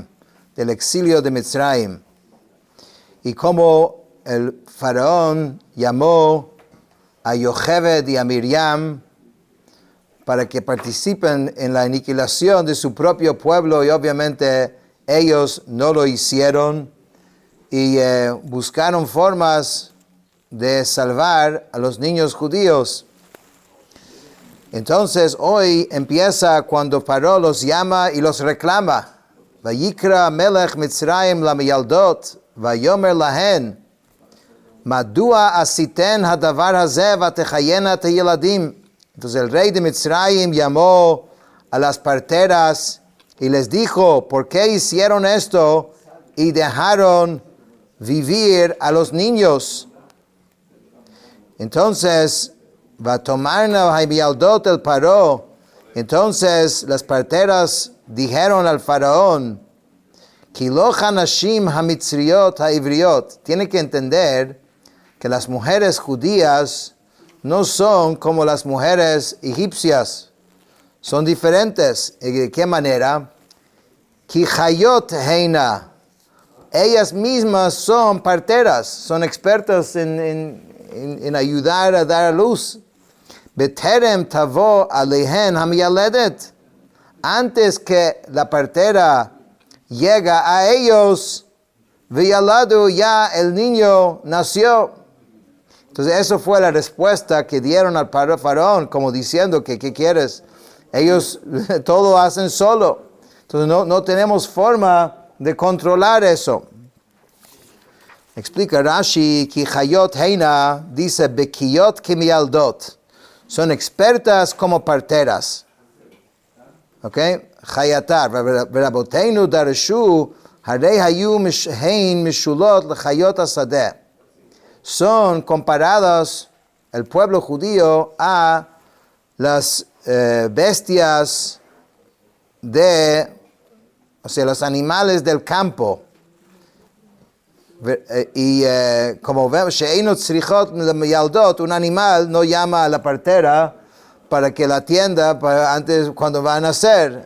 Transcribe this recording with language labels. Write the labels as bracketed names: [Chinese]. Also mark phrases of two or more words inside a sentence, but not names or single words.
[Spanish] del exilio de Mitzrayim, y cómo el faraón llamó a Yocheved y a Miriam para que participen en la aniquilación de su propio pueblo, y obviamente ellos no lo hicieron y buscaron formas de salvar a los niños judíos. Entonces hoy empieza cuando Paró los llama y los reclama. [Hebrew] ויקרא מלך מצרים למילדות ויאמר להן מדוע עשיתן הדבר הזה ותחיין את הילדים. [Spanish] Entonces el rey de Mitzrayim llamó a las parteras y les dijo, ¿por qué hicieron esto y dejaron vivir a los niños? [Hebrew] Entonces, ותאמרן המילדות אל פרעה. [Spanish] Entonces las parteras dijeron al faraón, [Hebrew] כי לא כנשים המצריות העבריות. [Spanish] Tiene que entender que las mujeres judías no son como las mujeres egipcias. Son diferentes. ¿De qué manera? [Hebrew] כי חיות הנה. [Spanish] Ellas mismas son parteras, son expertas en ayudar a dar a luz. [Hebrew] בטרם תבוא אליהן המילדת. [Spanish] Antes que la partera llega a ellos, viyaladu, ya el niño nació. Entonces eso fue la respuesta que dieron al faraón, como diciendo que ¿qué quieres? Ellos todo hacen solo. Entonces no tenemos forma de controlar eso. Explica Rashi, [Hebrew] כי חיות הנה, [Spanish] dice [Hebrew] בקיאות כמילדות. [Spanish] Son expertas como parteras. ¿Ok? [Hebrew] היתר ורבותינו דרשו הרי היו הן משולות לחיות השדה. [Spanish] Son comparadas el pueblo judío a las bestias los animales del campo. Y como vemos, un animal no llama a la partera para que la atienda antes cuando va a nacer.